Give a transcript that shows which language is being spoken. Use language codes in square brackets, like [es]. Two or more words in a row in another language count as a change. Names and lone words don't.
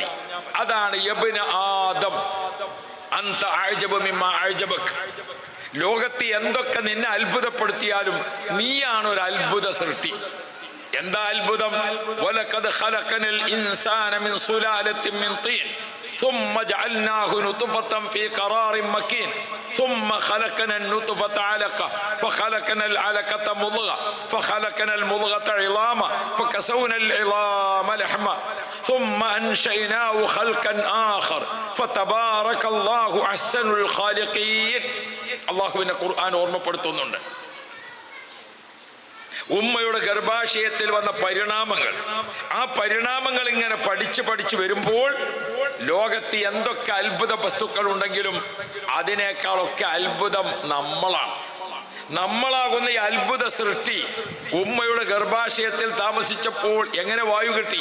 [ar] അതാണ് يابن آدم أنت أعجب مما أعجبك. [ml] ലോകത്ത് എന്തൊക്കെ നിന്നെ അത്ഭുതപ്പെടുത്തിയാലും നീയാണ് ഒരു അത്ഭുത സൃഷ്ടി. എന്താ അത്ഭുതം? [ar] ولقد خلقنا الإنسان من سلالة من طين ثم جعلناه نطفة في قرار مكين ثم خلقنا النطفة علقة فخلقنا العلقة مضغة فخلقنا المضغة عظاما فكسونا العظام لحما ثم أنشأناه خلقا آخر فتبارك الله أحسن الخالقين. [ml] അല്ലാഹുവിന്റെ ഖുർആൻ ഓർമ്മപ്പെടുത്തുന്നുണ്ട്. ഉമ്മയുടെ ഗർഭാശയത്തിൽ വന്ന പരിണാമങ്ങൾ, ആ പരിണാമങ്ങൾ ഇങ്ങനെ പഠിച്ച് വരുമ്പോൾ ലോകത്ത് എന്തൊക്കെ അത്ഭുത വസ്തുക്കൾ ഉണ്ടെങ്കിലും അതിനേക്കാളൊക്കെ അത്ഭുതം നമ്മളാകുന്ന ഈ അത്ഭുത സൃഷ്ടി ഉമ്മയുടെ ഗർഭാശയത്തിൽ താമസിച്ചപ്പോൾ എങ്ങനെ വായു കിട്ടി?